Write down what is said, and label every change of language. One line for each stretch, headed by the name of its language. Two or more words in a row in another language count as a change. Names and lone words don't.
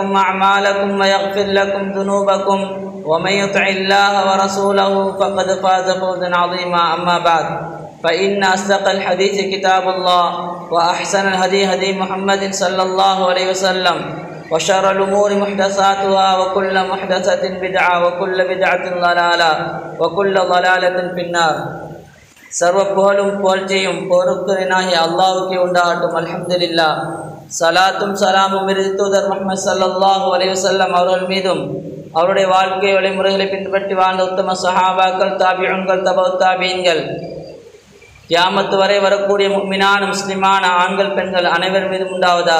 Arabic: أعمالكم ويغفر لكم ذنوبكم ومن يطع الله ورسوله فقد فاز فوزا عظيما أما بعد فإن أصدق الحديث كتاب الله وأحسن الهدي هدي محمد صلى الله عليه وسلم وشر الأمور محدثاتها وكل محدثة بدعة وكل بدعة ضلالة وكل ضلالة في النار
Tamil: சர்வ புகழும் புகழ்ச்சியும் பொறுக்கிறனாகிய அல்லாஹ்வுக்கே உண்டாகட்டும்.
Arabic: الحمد لله.
Tamil: சலாத்தும் சலாமும் தூதர் முஹம்மது
Arabic: صلى الله عليه وسلم
Tamil: அவர்கள் மீதும் அவருடைய வாழ்க்கை வழிமுறைகளை பின்பற்றி வாழ்ந்த உத்தம சஹாபாக்கள், தாபிஊன்கள், தபவுத் தாபீன்கள், கியாமத் வரை வரக்கூடிய முஃமினான முஸ்லிமான ஆண்கள் பெண்கள் அனைவர் மீதும் உண்டாவதாக.